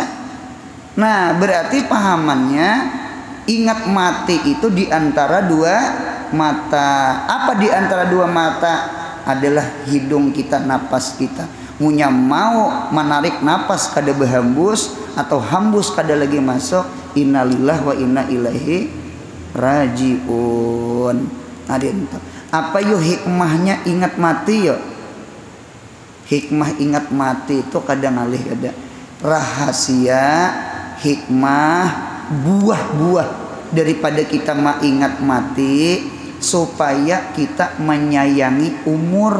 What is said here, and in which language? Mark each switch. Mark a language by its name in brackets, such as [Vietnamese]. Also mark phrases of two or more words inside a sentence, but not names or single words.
[Banjar] Nah berarti pahamannya ingat mati itu di antara dua mata. Apa di antara dua mata? Adalah hidung kita, napas kita. Munya mau menarik napas kada berhembus atau hembus kada lagi masuk, [Arabic] إنا لله وإنا إليه راجعون. [Banjar] Apa yuk hikmahnya ingat mati yuk? Hikmah ingat mati itu kadang alih ada rahasia, hikmah, buah-buah daripada kita ingat mati, supaya kita menyayangi umur.